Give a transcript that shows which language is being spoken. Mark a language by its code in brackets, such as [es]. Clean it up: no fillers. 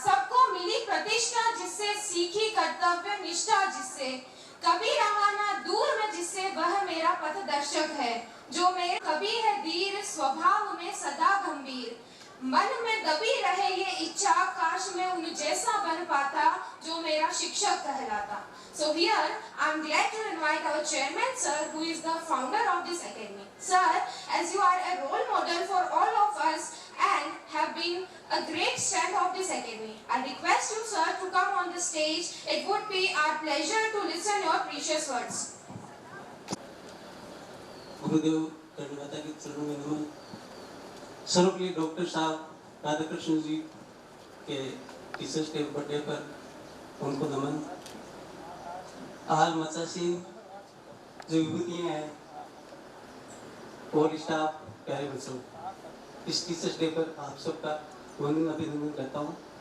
[hi] सबको मिली प्रतिष्ठा जिससे, सीखी कर्तव्य निष्ठा जिससे, कभी रहा ना दूर में जिससे, वह मेरा पथदर्शक है। जो मेरे कवि है धीर, स्वभाव में सदा गंभीर, मन में दबी रहे ये इच्छा, काश मैं उन जैसा बन पाता जो मेरा शिक्षक कहलाता। [en] So here I am glad to invite our chairman sir, who is the founder of this academy. Sir, as you are a role model for all of us and have been a great strength of this academy, I request you sir to come on the stage. It would be our pleasure to listen your precious words. [hi] गुरुदेव कर्णवता के चरणों में नमन। Sarvepalli doctor साहब राधाकृष्ण जी के teachers day birthday पर उनको नमन। आल मचासीन जो विभूतियाँ हैं और स्टाफ प्यारे बच्चों, इस टीचर्स डे पर आप सबका वंदन अभिनंदन करता हूँ।